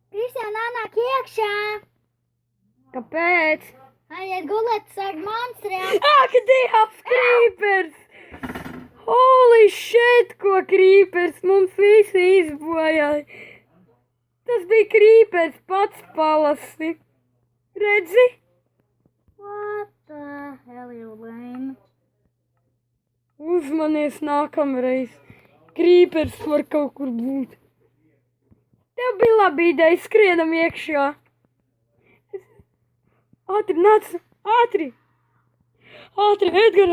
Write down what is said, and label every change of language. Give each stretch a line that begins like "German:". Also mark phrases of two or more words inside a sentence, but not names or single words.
Latvian: Kristiāna, nāk iekšā! Kāpēc? Aiziet gulēt, sāk monstrēt! Ak, Dievs, Krīpers!
English: Holy shit,
Latvian: ko Krīpers mums visi izbojāja! Tas bija Krīpers, pats palasi! Redzi?
English: What the hell, you lame?
Latvian: Uzmanies nākamreiz. Krīpers var kaut kur būt. Tev bija laba ideja, skrienam iekšā. Ātri, nāc, ātri! Ātri, Edgar!